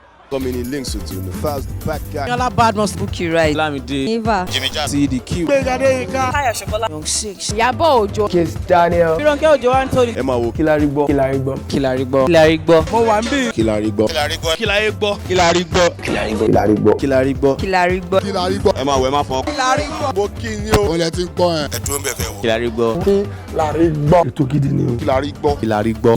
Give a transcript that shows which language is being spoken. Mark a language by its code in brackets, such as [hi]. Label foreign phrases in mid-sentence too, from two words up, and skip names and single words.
[en] Coming in links with you. The fast back guy. Yala Badmus Bookie right. Lamide. Eva. Jimmy Jazz. CDQ. Kaya Shokola. Young Six. Yabo Ojo. Kiss Daniel. Fironke Ojo Anthony. Emma Wo. [yo] Kilarigbo. Kilarigbo. Kilarigbo. Mo wà ńbí. Kilarigbo. Kilarigbo. Kilarigbo. Kilarigbo. Kilarigbo. Kilarigbo. Kilarigbo. Kilarigbo. Emma Wo. Emma Fon. Kilarigbo. Mo kí ni o. Olè ti ń pọ́n ẹ̀. Ẹ̀dùn ń bẹ̀ fẹ́ wò. Kilarigbo. Kilarigbo. Ètò gidi ni o. Kilarigbo. Kilarigbo.